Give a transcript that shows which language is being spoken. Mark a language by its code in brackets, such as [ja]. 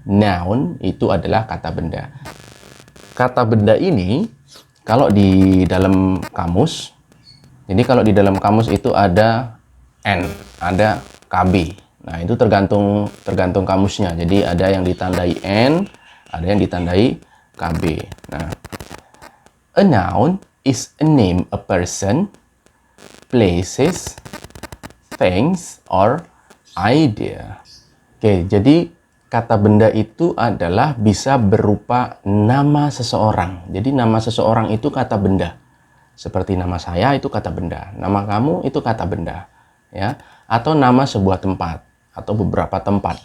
[id] Noun itu adalah kata benda. Kata benda ini kalau di dalam kamus, jadi kalau di dalam kamus itu ada N, ada KB. Nah, itu tergantung kamusnya. Jadi ada yang ditandai N, ada yang ditandai KB. [en] Nah, a noun is a name a person, places, things, or idea. [id] Oke, jadi kata benda itu adalah bisa berupa nama seseorang. Jadi nama seseorang itu kata benda. Seperti nama saya itu kata benda, nama kamu itu kata benda ya, atau nama sebuah tempat atau beberapa tempat.